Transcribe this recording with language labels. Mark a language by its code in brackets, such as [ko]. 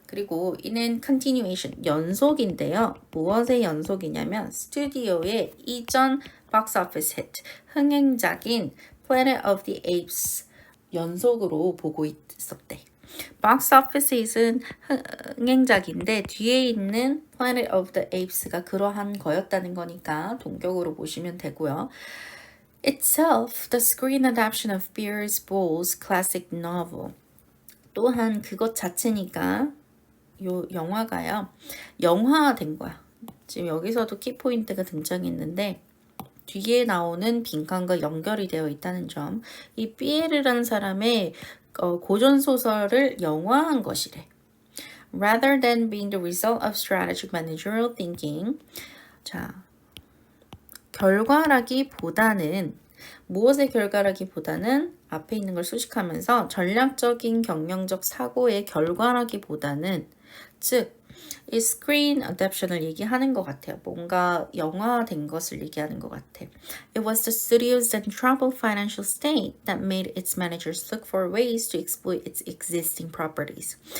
[ko] 그리고 이는 continuation, 연속인데요. 무엇의 연속이냐면 스튜디오의 이전 박스오피스 히트, 흥행작인 Planet of the Apes 연속으로 보고 있었대. 박스오피스 hit은 흥행작인데 뒤에 있는 Planet of the Apes가 그러한 거였다는 거니까 동격으로 보시면 되고요. [en] Itself, the screen adaptation of Beers Bowles' classic novel. [ko] 또한 그것 자체니까 요 영화가요. 영화화된 거야. 지금 여기서도 키포인트가 등장했는데 뒤에 나오는 빈칸과 연결이 되어 있다는 점. 이 피에르라는 사람의 고전 소설을 영화한 것이래. [en] Rather than being the result of strategic managerial thinking. [ko] 자, 결과라기보다는 무엇의 결과라기보다는 앞에 있는 걸 수식하면서 전략적인 경영적 사고의 결과라기보다는 즉 이 screen adaptation을 얘기하는 것 같아요. 뭔가 영화된 것을 얘기하는 것 같아. [en] It was the studio's then troubled financial state that made its managers look for ways to exploit its existing properties.